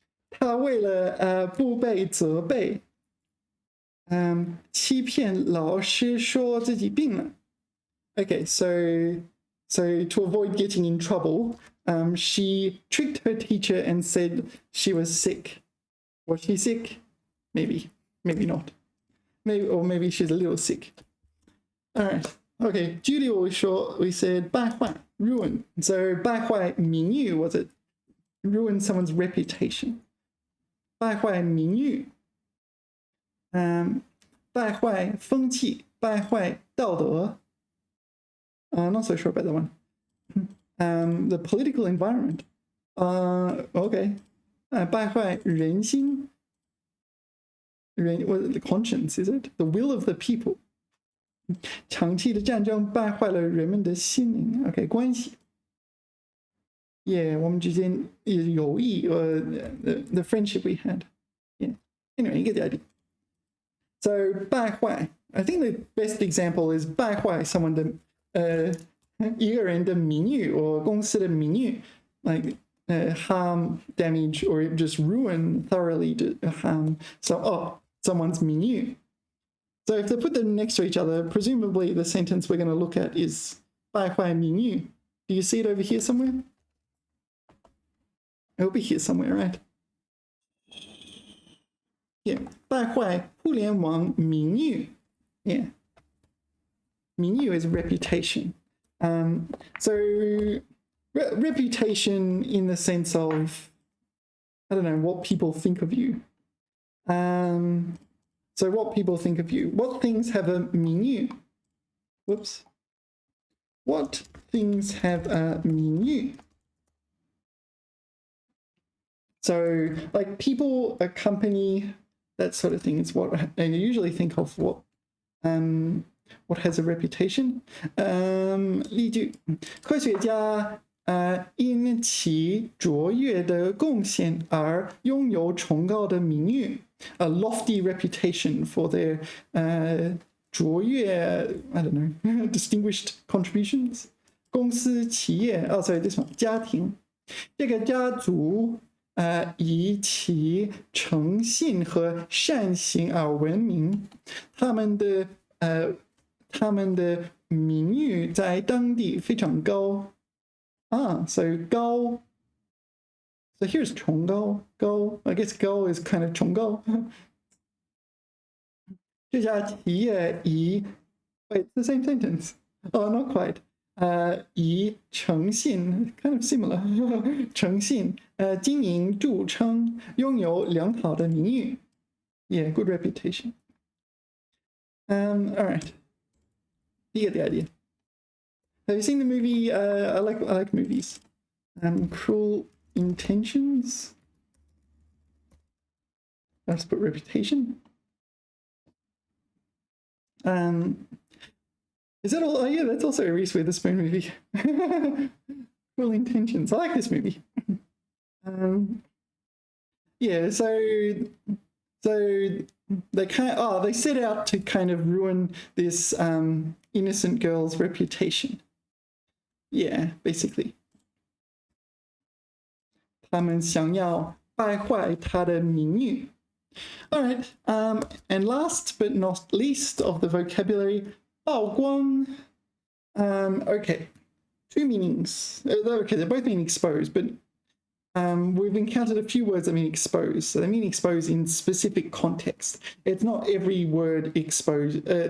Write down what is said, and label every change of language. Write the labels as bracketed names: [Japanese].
[Chinese] 他为了不被责备，欺骗老师说自己病了。 [English] Okay, so to avoid getting in trouble, she tricked her teacher and said she was sick. Was she sick? Maybe not. Maybe she's a little sick. All right. Okay, Julie we said 败坏 ruin. So 败坏名誉 was it? Ruin someone's reputation. [Chinese] 败坏名誉。败坏风气，败坏道德。 [English] Not so sure about that one. The political environment. [Chinese] Okay. 败坏人心。 [English] The conscience, is it? The will of the people. [Chinese] 长期的战争败坏了人们的心灵。 OK， 关系。 [English] Yeah， [Chinese] 我们之间友谊， [English] the friendship we had. Yeah. Anyway, you get the idea. So 败坏 I think the best example is 败坏 someone [Chinese] 的一个人的名誉或公司的名誉 [English] like harm, damage, or just ruin thoroughly to harm someone's 名誉. So if they put them next to each other, presumably the sentence we're going to look at is 败坏名誉. Do you see it over here somewhere? It'll be here somewhere, right? [Chinese] Yeah, 败坏互联网名誉. [English] Yeah. 名誉 is reputation. So reputation in the sense of, I don't know, what people think of you. So what people think of you. What things have a 名誉? Whoops. What things have a 名誉? So like people, a company, that sort of thing is what I usually think of what has a reputation. [Chinese] 例句，科学家因其卓越的贡献而拥有崇高的名誉 [English] a lofty reputation for their [Chinese] 卓越 [English] I don't know distinguished contributions. [Chinese] 公司企业 [English] sorry this one [Chinese] 家庭，这个家族以其诚信和善行而闻名，他们的名誉在当地非常高。 [English] So 高。 So here's 崇高 高 I guess 高 is kind of 崇高。 [Chinese] 这家企业以 [English] wait the same sentence. Oh, not quite. [Chinese] 以诚信 [English] kind of similar [Chinese] 诚信经营著称，拥有良好的名誉。 [English] Yeah, good reputation. All right. You get the idea. Have you seen the movie? I like movies. Cruel Intentions. Let's put reputation. Is that all? Oh yeah, that's also a Reese Witherspoon movie. Cruel Intentions. I like this movie. Yeah, so they set out to kind of ruin this innocent girl's reputation. Yeah, basically. [Chinese] 他们想要败坏她的名誉. [English] All right, and last but not least of the vocabulary, 曝光. Okay, two meanings. Okay, they both mean exposed, but we've encountered a few words that mean exposed. So they mean exposed in specific context. It's not every word exposed.